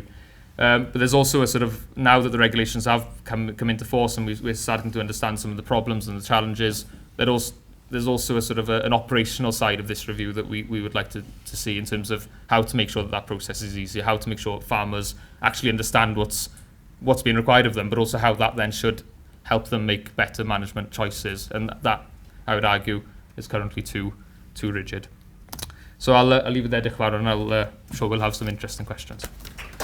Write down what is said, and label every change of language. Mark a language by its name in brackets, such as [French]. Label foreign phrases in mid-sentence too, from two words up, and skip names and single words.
[English] But there's also a sort of, now that the regulations have come into force and we're starting to understand some of the problems and the challenges, there's also a sort of an operational side of this review that we would like to see in terms of how to make sure that process is easier, how to make sure farmers actually understand what's being required of them, but also how that then should help them make better management choices. And I would argue is currently too rigid. So I'll leave it there, [Welsh] Diolch yn fawr, [English] and I'm sure we'll have some interesting questions.